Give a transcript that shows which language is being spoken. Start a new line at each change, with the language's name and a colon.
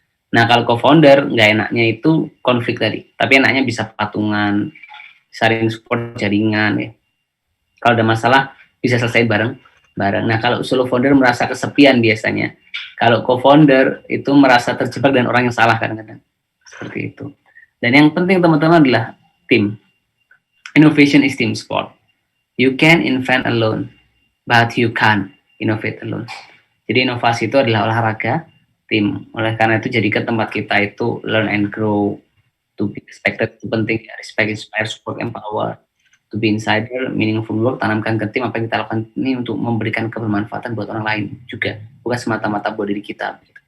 Indonesian: Nah, kalau co-founder, nggak enaknya itu konflik tadi. Tapi enaknya bisa patungan, saling support jaringan ya. Kalau ada masalah, bisa selesai bareng. Nah, kalau solo founder merasa kesepian biasanya. Kalau co-founder itu merasa terjebak dengan orang yang salah kadang-kadang. Seperti itu. Dan yang penting teman-teman adalah tim.
English: Innovation is team sport. You can invent alone, but you can't innovate alone.
Indonesian: Jadi inovasi itu adalah olahraga tim. Oleh karena itu jadikan tempat kita itu
English: learn and grow, to be respected
Indonesian: itu penting ya,
English: respect, inspire, support, empower, to be insider, meaningful work,
Indonesian: tanamkan ke tim apa yang kita lakukan ini untuk memberikan kebermanfaatan buat orang lain juga, bukan semata-mata buat diri kita.